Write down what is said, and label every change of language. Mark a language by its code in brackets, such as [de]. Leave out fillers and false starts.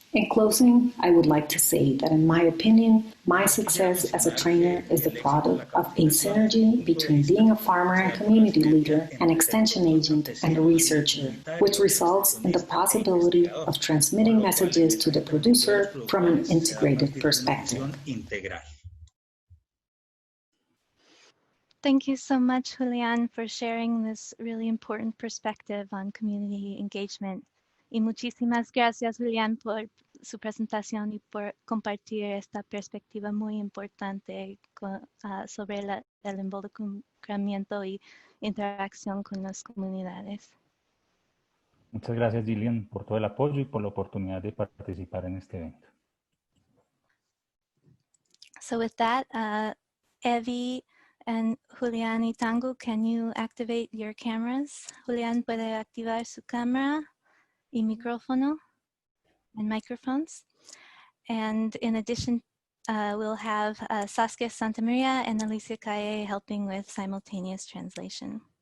[en] In closing, I would like to say that in my opinion, my success as a trainer is the product of a synergy between being a farmer and community leader, an extension agent, and a researcher, which results in the possibility of transmitting messages to the producer from an integrated perspective. Thank you so much, Julián, for sharing this really important perspective on community engagement. [es] Y muchísimas gracias, Julián, por su presentación y por compartir esta perspectiva muy importante sobre el involucramiento y interacción con las comunidades. Muchas gracias, Julián, por todo el apoyo y por la oportunidad de participar en este evento. [en] So with that, Evie and Julián y Tangu, can you activate your cameras? [es] Julián puede activar su cámara y micrófono [en] and microphones. And in addition, we'll have Saskia Santamaria and Alicia Calle helping with simultaneous translation.